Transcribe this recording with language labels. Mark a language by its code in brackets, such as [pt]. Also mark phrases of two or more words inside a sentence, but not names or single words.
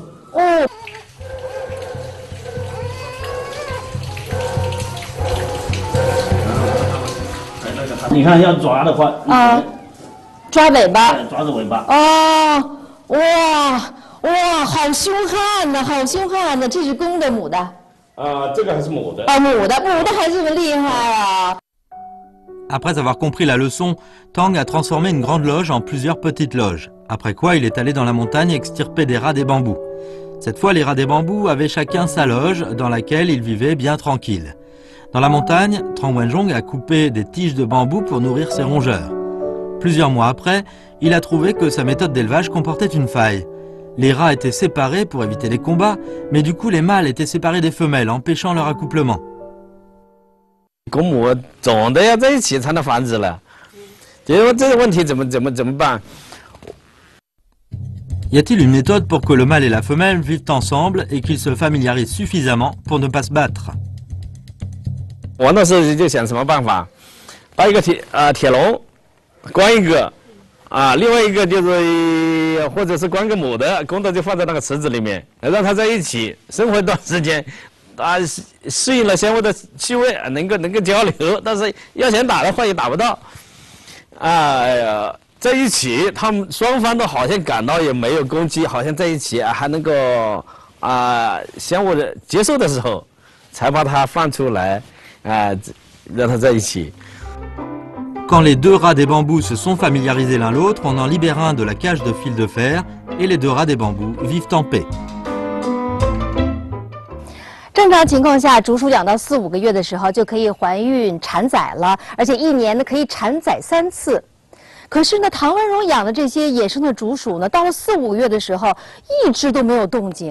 [zh] 哦。你看要抓的话，抓尾巴，抓着尾巴。哦，哇，好凶悍呐，好凶悍呐！这是公的母的？这个还是母的。母的还这么厉害啊！ [fr] Après avoir compris la leçon, Tang a transformé une grande loge en plusieurs petites loges. Après quoi, il est allé dans la montagne extirper des rats des bambous. Cette fois, les rats des bambous avaient chacun sa loge dans laquelle ils vivaient bien tranquilles. Dans la montagne, Tang Wenzhong a coupé des tiges de bambou pour nourrir ses rongeurs. Plusieurs mois après, il a trouvé que sa méthode d'élevage comportait une faille. Les rats étaient séparés pour éviter les combats, mais du coup les mâles étaient séparés des femelles, empêchant leur accouplement. [zh] 公母总的要在一起才能繁殖了，结果这个问题怎么办？ [fr] Y a-t-il une méthode pour que le mâle et la femelle vivent ensemble et qu'ils se familiarisent suffisamment pour ne pas se battre? [zh] 我那时候就想什么办法，把一个铁笼关一个，另外一个就是或者是关个母的，公的就放在那个池子里面，让它在一起生活一段时间，适应了相互的气味，能够交流，但是要想打的话也打不到，在一起，他们双方都好像感到也没有攻击，好像在一起还能够相互的接受的时候，才把它放出来，让它在一起。 [fr] Quand les deux rats des bambous se sont familiarisés l'un l'autre, on en libère un de la cage de fil de fer et les deux rats des bambous vivent en paix. [zh] 正常情况下，竹鼠养到4、5个月的时候就可以怀孕产崽了，而且1年呢可以产崽3次。可是呢，唐文荣养的这些野生的竹鼠呢，到了4、5个月的时候，一只都没有动静。